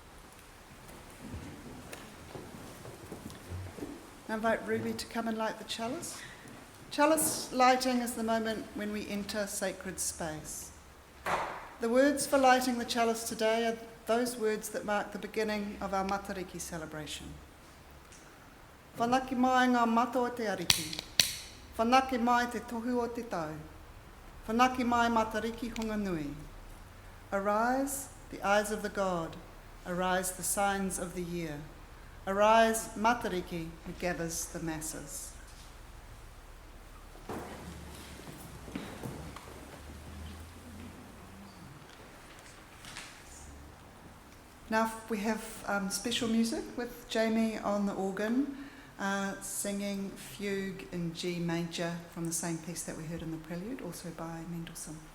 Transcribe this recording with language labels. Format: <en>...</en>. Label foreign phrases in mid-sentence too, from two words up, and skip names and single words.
<en>I invite Ruby to come and light the chalice. Chalice lighting is the moment when we enter sacred space. The words for lighting the chalice today are those words that mark the beginning of our Matariki celebration.</en> <mi>Whanaki mai ngā mata o te ariki. Whanaki mai te tohu o te tau. Whanaki mai Matariki honga nui.</mi> <en>Arise, the eyes of the God. Arise, the signs of the year. Arise, Matariki, who gathers the masses. Now we have special music with Jamie on the organ, singing Fugue in G major from the same piece that we heard in the Prelude, also by Mendelssohn.</en>